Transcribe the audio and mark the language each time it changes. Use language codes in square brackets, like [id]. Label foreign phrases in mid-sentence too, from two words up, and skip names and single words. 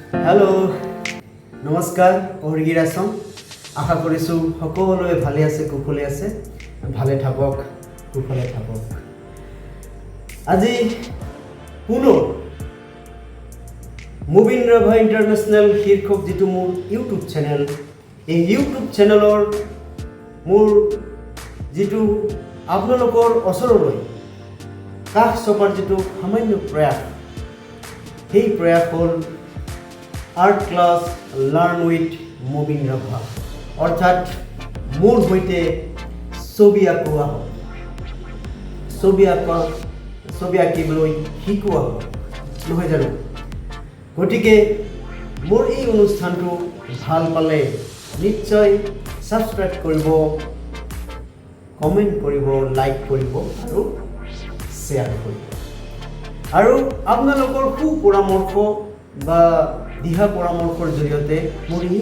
[as] হেলো নমস্কাৰ পহৰগীৰ আসাম আশা কৰিছোঁ সকলোৱে ভালে আছে কুশলে আছে ভালে থাকক কুশলে থাকক আজি পুনৰ মুবিন ৰাভা ইন্টাৰনেশ্যনেল শীৰ্ষক যেটো মোৰ ইউটিউব চেনেল এই ইউটিউব চেনেলৰ মোৰ যেটো আপোনালোকৰ ওচৰলৈ কাষ চপাৰ যেটো সামান্য প্ৰয়াস সেই প্ৰয়াস হ'ল [en] art class learn with [as] मुबिन राभा অৰ্থাৎ মোৰ সহিত ছবি অঁকোৱা ছবি আঁকিবলৈ শিকোৱা নহয় জানো গতিকে মোৰ এই অনুষ্ঠানটো ভাল পালে নিশ্চয় সাবস্ক্ৰাইব কৰিব কমেন্ট কৰিব লাইক কৰিব আৰু শেয়াৰ কৰিব আৰু আপোনালোকৰ সুপৰামৰ্শ বা দিহা পৰামৰ্শৰ জৰিয়তে মোৰ এই